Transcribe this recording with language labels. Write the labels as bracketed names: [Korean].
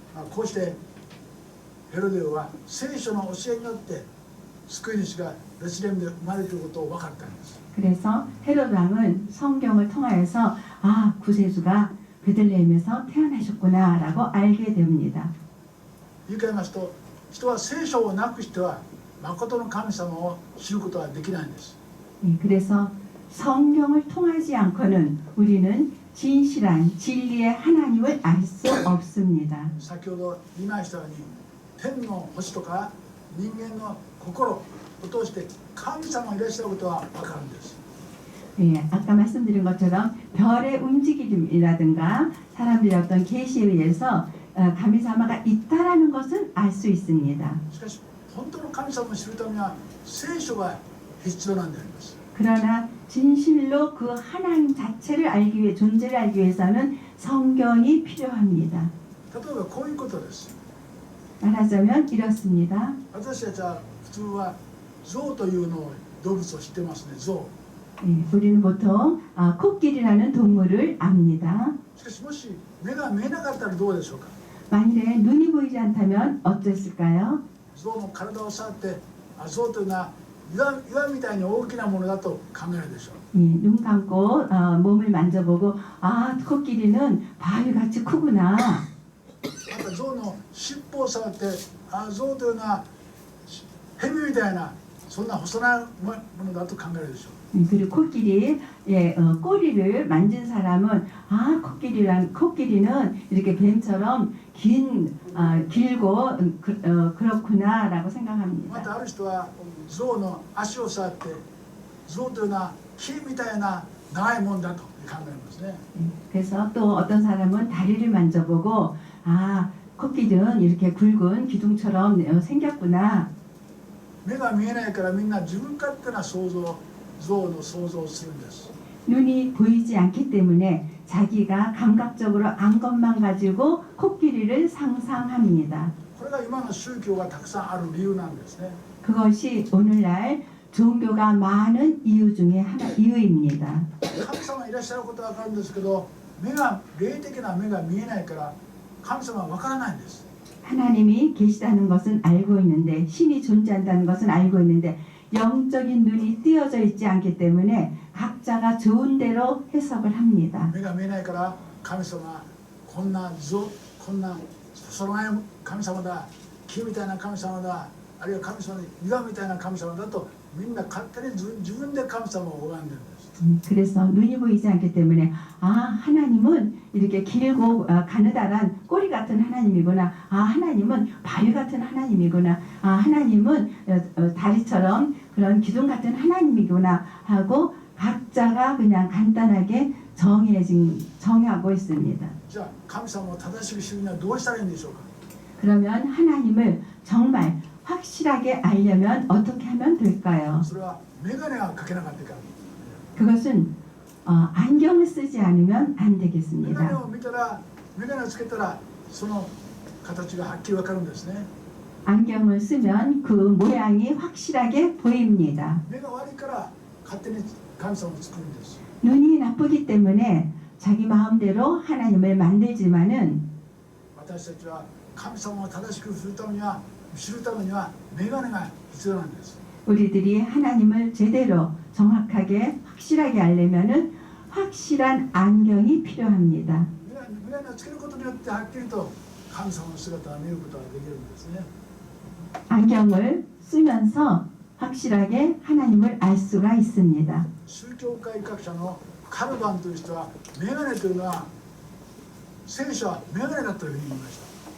[Japanese] こうしてヘロデ王は聖書の教えによって救い主がベツレヘムで生まれるということを分かったんです。 [Korean] 그래서 헤롯 왕은 성경을 통하여서 구세주가 베들레헴에서 태어나셨구나라고 알게 됩니다. [Japanese] 言い換えますと人は聖書をなくしては誠の神様を知ることはできないんです。 [Korean] 그래서 성경을 통하지 않고는 우리는 진실한 진리의 하나님을 알 수 없습니다. [Japanese] 先ほど言いましたように天の星とか人間の心を通して神様がいらっしゃることは分かるんです。 [Korean] 아까 말씀드린 것처럼 별의 움직임이라든가 사람들의 어떤 계시에 의해서 [Japanese] 神様が [Korean] 있다라는 것은 알 수 있습니다. [Japanese] しかし本当の神様を知るためには聖書が必要なんであります。 [Korean] 그러나 진실로 그 하나님 자체를 알기 위해 존재를 알기 위해서는 성경이 필요합니다. [Japanese] 例えばこういうことです。 [Korean] 말하자면 이렇습니다. [Japanese] 私たちは普通は象というのを動物を知ってますね。象。 [Korean] 우리는 보통 코끼리라는 동물을 압니다. [Japanese] しかしもし目が見えなかったらどうでしょうか。 [Korean] 만일에 눈이 보이지 않다면 어땠을까요? [Japanese] 象の体を触って象というのは岩みたいに大きなものだと考えるでしょう。 [Korean] 눈 감고 몸을 만져보고 코끼리는 바위같이 크구나. [Japanese] また象の尻尾を触って象というのは蛇みたいなそんな細長いものだと考えるでしょう。 [Korean] 그리고 코끼리 꼬리를 만진 사람은 코끼리는 이렇게 뱀처럼 길고 그렇구나라고 [Japanese] ま [Korean] 생각합니다. [Japanese] たある人は象の足を触って象というのは木みたいな長いもんだと考えますね。 [Korean] 그래서 또 어떤 사람은 다리를 만져보고 코끼리는 이렇게 굵은 기둥처럼 생겼구나. [Japanese] 目が見えないからみんな自分勝手な象の想像をするんです。 [Korean] 눈이 보이지 않기 때문에 자기가 감각적으로 안 것만 가지고 코끼리를 상상합니다. [Japanese] これが今の宗教がたくさんある理由なんですね。 [Korean] 그것이 오늘날 종교가 많은 이유 중에 이유입니다. [Japanese] 神様いらっしゃることは分かるんですけど、霊的な目が見えないから神様は分からないんです。 [Korean] 하나님이 계시다는 것은 알고 있는데, 신이 존재한다는 것은 알고 있는데 영적인 눈이 띄어져 있지 않기 때문에 각자가 좋은 대로 해석을 합니다. [Japanese] 目が見えないから神様はこんなそのない神様だ、木みたいな神様だ、あるいは神様の岩みたいな神様だとみんな勝手に自分で神様を拝んでるんです。 [Korean] 그래서 눈이 보이지 않기 때문에 하나님은 이렇게 길고 가느다란 꼬리 같은 하나님이구나, 하나님은 바위 같은 하나님이구나, 하나님은 다리처럼 그런 기둥 같은 하나님이구나 하고 각자가 그냥 간단하게 정하고 있습니다. [Japanese] じゃあ神様を正しく知るにはどうしたらいいんでしょうか。 [Korean] 그러면 하나님을 정말 확실하게 알려면 어떻게 하면 될까요? [Japanese] それは眼鏡がかけなかったから。 [Korean] 그것은 안경을 쓰지 않으면 안 [Japanese] 眼鏡 [Korean] 되겠습니다. [Japanese] を見たら、眼鏡をつけたらその形がはっきり分かるんですね。 [Korean] 안경을 쓰면 그 모양이 확실하게 보입니다. [Japanese] 目が悪いから勝手に神様を作るんです。 [Korean] 눈이 나쁘기 때문에 자기 마음대로 하나님을 만들지만은 [Japanese] 私たちは神様を正しく知るためには眼鏡が必要なんです。 [Korean] 우리들이 하나님을 제대로 정확하게 확실하게 알려면은 확실한 안경이 필요합니다. [Japanese] 眼鏡をつけることによってはっきりと神様の姿を見ることができるんですね。 [Korean] 안경을 쓰면서 확실하게 하나님을 알 수가 있습니다. [Japanese] 宗教改革者のカルバンという人は眼鏡というのは聖書は眼鏡だというふうに言いました。